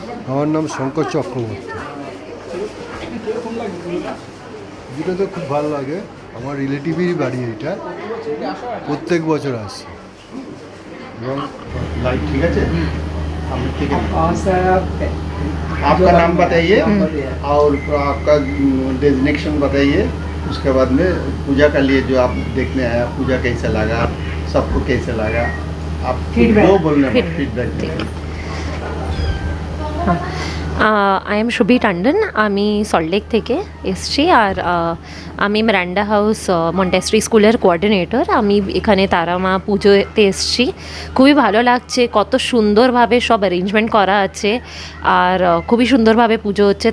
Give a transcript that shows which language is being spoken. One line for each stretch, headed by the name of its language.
Bangla: আমার নাম শঙ্কর চক্রবর্তী। যেটা তো খুব ভালো লাগে, আমার রিলেটিভেরই বাড়ি এটা, প্রত্যেক বছর আসে।
Hindi: এবং लाइट ठीक है, ठीक है। आपका नाम बताइए और आपका डेजिग्नेशन बताइए, उसके बाद में पूजा के लिए जो आप देखने आया, पूजा कैसा लगा, सबको कैसा लगा, आप जो बोलने फीडबैक।
English: I am
Bangla: শুভি টান্ডন, আমি সল্টলেক থেকে এসছি। আর আমি মিরান্ডা হাউস মন্টেসরি স্কুলের কোঅর্ডিনেটর। আমি এখানে তারা মা পুজোতে এসছি, খুবই ভালো লাগছে, কত সুন্দরভাবে সব অ্যারেঞ্জমেন্ট করা আছে, আর খুবই সুন্দরভাবে পুজো হচ্ছে।